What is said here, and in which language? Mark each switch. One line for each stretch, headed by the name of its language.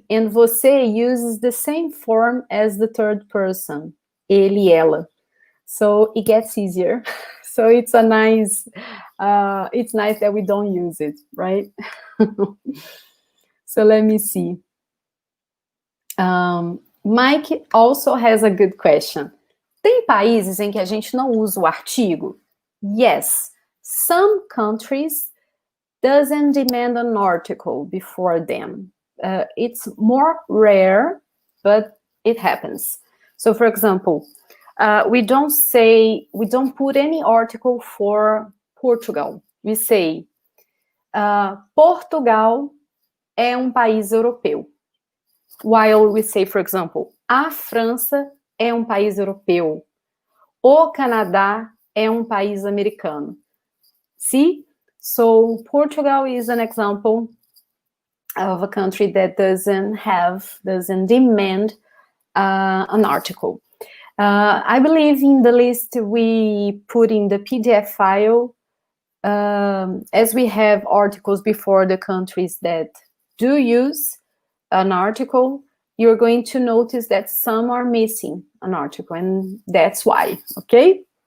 English: And você uses the same form as the third person, ele, ela. So it gets easier. So it's a nice, it's nice that we don't use it, right? So let me see. Mike also has a good question.
Portuguese: Tem países em que a gente não usa o artigo?
English: Yes, some countries doesn't demand an article before them. It's more rare, but it happens. So, for example, we don't put any article for Portugal. We say,
Portuguese: Portugal é país europeu.
English: While we say, for example,
Portuguese: a França é país europeu. O Canadá é país americano.
English: See? So Portugal is an example of a country that doesn't demand an article. I believe in the list we put in the PDF file, as we have articles before the countries that do use an article, you're going to notice that some are missing an article, and that's why, okay?